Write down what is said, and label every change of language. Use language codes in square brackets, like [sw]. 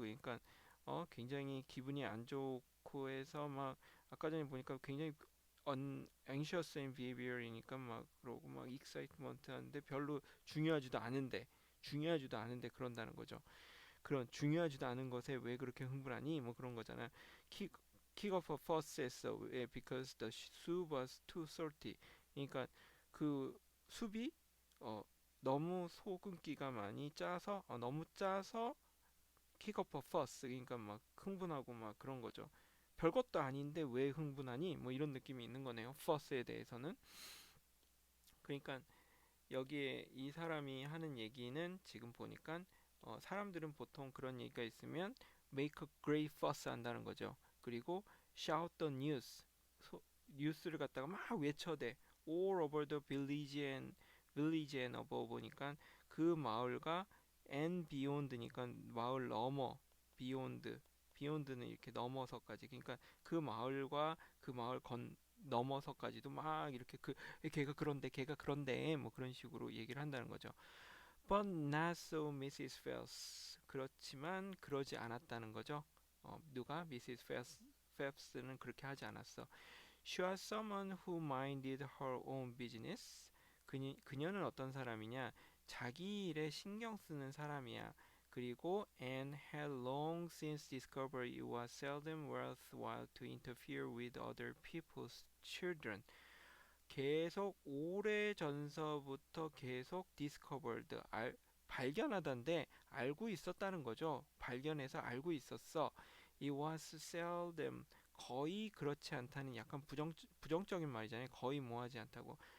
[ko] 그러니까 굉장히 기분이 안 좋고 해서 막 아까 전에 보니까 굉장히 anxious and behavior이니까 막 그러고 막 excitement 하는데 별로 중요하지도 않은데 그런다는 거죠. 그런 중요하지도 않은 것에 왜 그렇게 흥분하니? 뭐 그런 거잖아. [en] kick kick off a fuss 했어. [ko] 왜? [en] Because the soup was too salty. [ko] 그러니까 그 숲이 어, 너무 소금기가 많이 짜서 너무 짜서 kick off a fuss. 그러니까 막 흥분하고 막 그런 거죠. 별것도 아닌데 왜 흥분하니? 뭐 이런 느낌이 있는 거네요. fuss에 대해서는. 그러니까 여기에 이 사람이 하는 얘기는 지금 보니까 사람들은 보통 그런 얘기가 있으면 make a great fuss 한다는 거죠. 그리고 shout the news 뉴스를 갖다가 막 외쳐대 all over the village and above니까 그 마을과 and beyond니까 마을 넘어 beyond는 이렇게 넘어서까지 그러니까 그 마을과 그 마을 건 넘어서까지도 막 이렇게 걔가 그런데 뭐 그런 식으로 얘기를 한다는 거죠. [en] But not so Mrs. Wells. [ko] 그렇지만 그러지 않았다는 거죠. 누가 미시스 펠프스는 그렇게 하지 않았어. [en] She was someone who minded her own business. [ko] 그녀는 어떤 사람이냐? 자기 일에 신경 쓰는 사람이야. 그리고 [en] and had long since discovered it was seldom worthwhile to interfere with other people's children. [ko] 계속 오래 전서부터 계속 discovered 발견하던데 알고 있었다는 거죠. 발견해서 알고 있었어. [en] It was seldom [ko] 거의 그렇지 않다는 약간 부정적인 말이잖아요. 거의 뭐하지 않다고.